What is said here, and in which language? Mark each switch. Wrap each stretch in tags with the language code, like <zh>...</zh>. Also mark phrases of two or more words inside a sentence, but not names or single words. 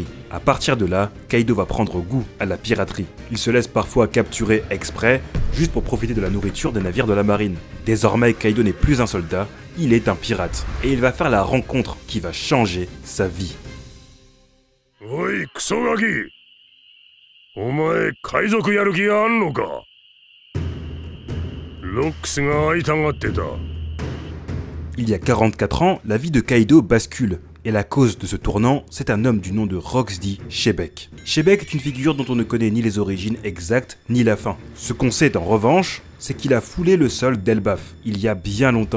<fr>À partir de là, Kaido va prendre goût à la piraterie. Il se laisse parfois capturer exprès, juste pour profiter de la nourriture des navires de la marine. Désormais, Kaido n'est plus un soldat, il est un pirate. Et il va faire la rencontre qui va changer sa vie.</fr> <ja>おい、クソガキ! お前、海賊やる気があんのか？ロックスが会いたがってた。</ja> <fr>Il y a 44 ans, la vie de Kaido bascule. Et la cause de ce tournant, c'est un homme du nom de Roxy Shebeck. Shebeck est une figure dont on ne connaît ni les origines exactes, ni la fin. Ce qu'on sait en revanche, c'est qu'il a foulé le sol d'Elbaf, il y a bien longtemps.</fr>